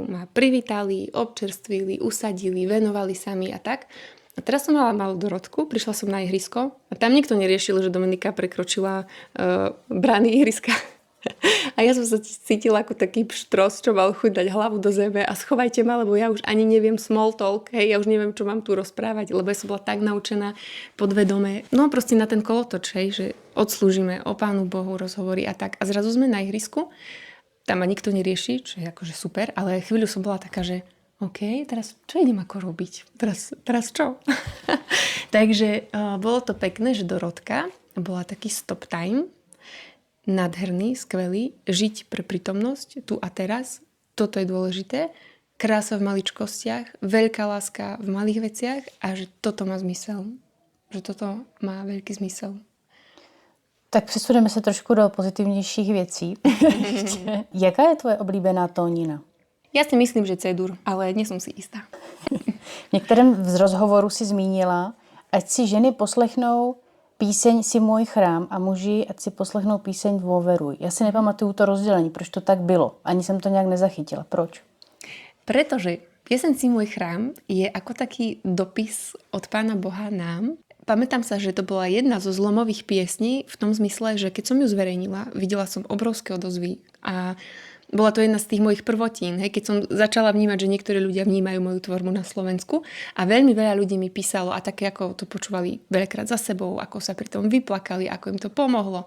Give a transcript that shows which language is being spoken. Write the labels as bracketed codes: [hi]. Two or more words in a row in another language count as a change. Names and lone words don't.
[sk] Ma privítali, občerstvili, usadili, venovali sa mi a tak. A teraz som mala malú Dorotku, prišla som na ihrisko a tam nikto neriešil, že Dominika prekročila brány ihriska. A ja som sa cítila ako taký pštros, čo mal chuť dať hlavu do zeme a schovajte ma, lebo ja už ani neviem [en] small talk, [sk] hej, ja už neviem, čo mám tu rozprávať, lebo ja som bola tak naučená podvedome. No proste na ten kolotoč, hej, že odslúžime o Pánu Bohu rozhovory a tak. A zrazu sme na ihrisku. Tam ma nikto nerieši, čo je akože super, ale chvíľu som bola taká, že OK, teraz čo idem ako robiť? Teraz čo? Takže bolo to pekné, že Dorotka bola taký [en] stop time, [sk] nádherný, skvelý, žiť pre prítomnosť tu a teraz, toto je dôležité, krása v maličkostiach, veľká láska v malých veciach a že toto má zmysel. Že toto má veľký zmysel. [cs] Tak přesuneme se trošku do pozitivnějších věcí. Jaká je tvoje oblíbená tónina? Ja si myslím, že C-dur, ale nie som si istá. V některém z rozhovoru si zmínila, ať si ženy poslechnou píseň Si můj chrám a muži, ať si poslechnou píseň Dôveruj. Já si nepamatuju to rozdělení, proč to tak bylo. Ani jsem to nějak nezachytila. Proč? [sk] Pretože pieseň Si môj chrám je ako taký dopis od Pána Boha nám. Pamätám sa, že to bola jedna zo zlomových piesní v tom zmysle, že keď som ju zverejnila, videla som obrovské odozvy a bola to jedna z tých mojich prvotín, hej, keď som začala vnímať, že niektorí ľudia vnímajú moju tvorbu na Slovensku a veľmi veľa ľudí mi písalo a také ako to počúvali veľakrát za sebou, ako sa pri tom vyplakali, ako im to pomohlo.